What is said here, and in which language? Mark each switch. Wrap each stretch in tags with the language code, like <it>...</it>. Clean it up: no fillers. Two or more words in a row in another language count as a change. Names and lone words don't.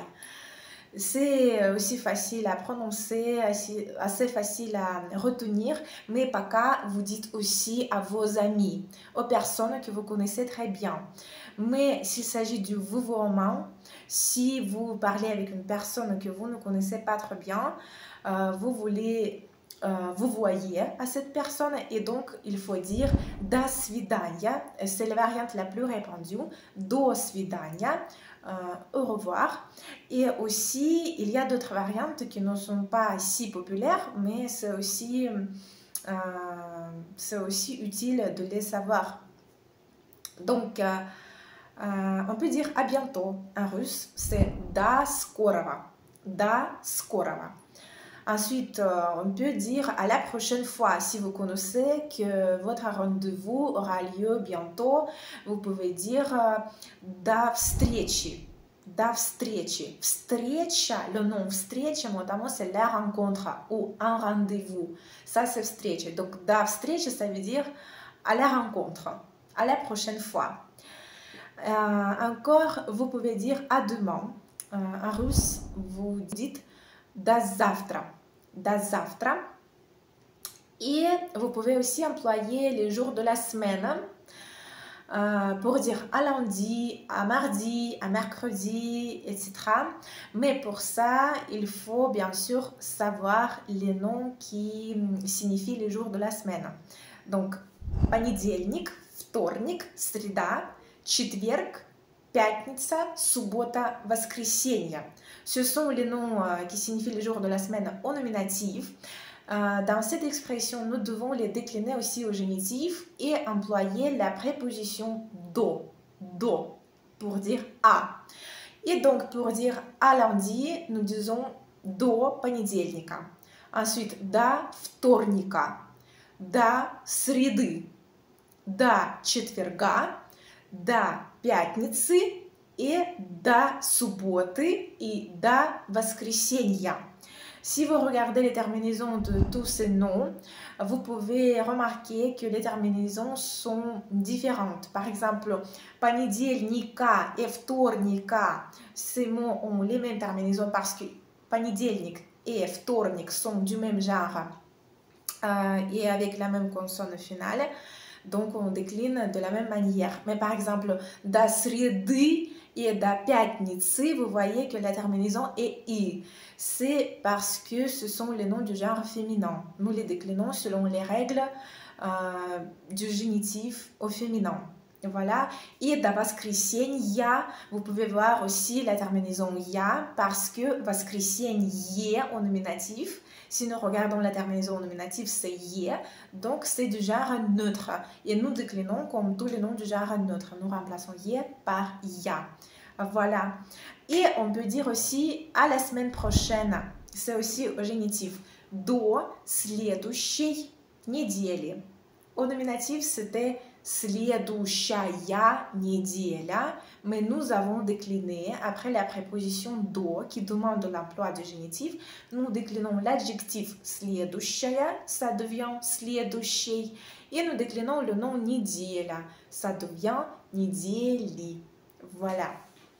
<fr>C'est aussi facile à prononcer, assez facile à retenir, mais paka, vous dites aussi à vos amis, aux personnes que vous connaissez très bien. Mais s'il s'agit du vouvoiement, si vous parlez avec une personne que vous ne connaissez pas très bien, vous voulez vous voyez à cette personne et donc il faut dire</fr> <ru>до свидания,</ru> <fr>c'est la variante la plus répandue,</fr> <ru>до свидания,</ru> <fr>au revoir. Et aussi il y a d'autres variantes qui ne sont pas si populaires, mais c'est aussi utile de les savoir. Donc on peut dire à bientôt en russe, c'est</fr> <ru>до скорого, до скорого.</ru> <fr>Ensuite, on peut dire à la prochaine fois. Si vous connaissez que votre rendez-vous aura lieu bientôt, vous pouvez dire</fr> <ru>до встречи. До встречи. Встреча,</ru> <fr>le nom встреча, notamment, c'est la rencontre ou un rendez-vous. Ça, c'est встреча. Donc,</fr> <ru>до встречи,</ru> <fr>ça veut dire à la rencontre, à la prochaine fois. Encore, vous pouvez dire à demain. En russe, vous dites</fr> <ru>до завтра. До завтра.</ru> <fr>Et vous pouvez aussi employer les jours de la semaine pour dire à lundi, à mardi, à mercredi, etc. Mais pour ça, il faut bien sûr savoir les noms qui signifient les jours de la semaine. Donc,</fr> <ru>понедельник, вторник, среда, четверг, пятница, суббота, воскресенье.</ru> <fr>Ce sont les noms qui signifient les jours de la semaine au nominatif. Dans cette expression, nous devons les décliner aussi au génitif et employer la préposition do, pour dire à. Et donc, pour dire à lundi, nous disons</fr> <ru>до понедельника.</ru> <fr>Ensuite,</fr> <ru>до вторника, до среды, до четверга, до пятницы</ru> <fr>et</fr> <ru>до субботы</ru> <fr>et</fr> <ru>до воскресенья.</ru> <fr>Si vous regardez les terminaisons de tous ces noms, vous pouvez remarquer que les terminaisons sont différentes. Par exemple, понедельника et вторника, ces mots ont les mêmes terminaisons parce que понедельник et вторник sont du même genre et avec la même consonne finale. Donc, on décline de la même manière. Mais par exemple,</fr> <ru>до среды et до пятницы,</ru> <fr>vous voyez que la terminaison est I. C'est parce que ce sont les noms du genre féminin. Nous les déclinons selon les règles du génitif au féminin. Voilà. Et</fr> <ru>до воскресенья,</ru> <fr>vous pouvez voir aussi la terminaison ya parce que воскресенье au nominatif. Si nous regardons la terminaison au nominatif, c'est ye, donc c'est du genre neutre. Et nous déclinons comme tous les noms du genre neutre. Nous remplaçons ye par ya. Voilà. Et on peut dire aussi à la semaine prochaine. C'est aussi au génitif.</fr> <ru>До следующей недели.</ru> <fr>Au nominatif, c'était</fr> <ru>следующая неделя,</ru> <fr>mais nous avons décliné après la préposition до qui demande l'emploi du génitif. Nous déclinons l'adjectif следующая, ça devient следующий, et nous déclinons le nom неделя, ça devient недели.</fr>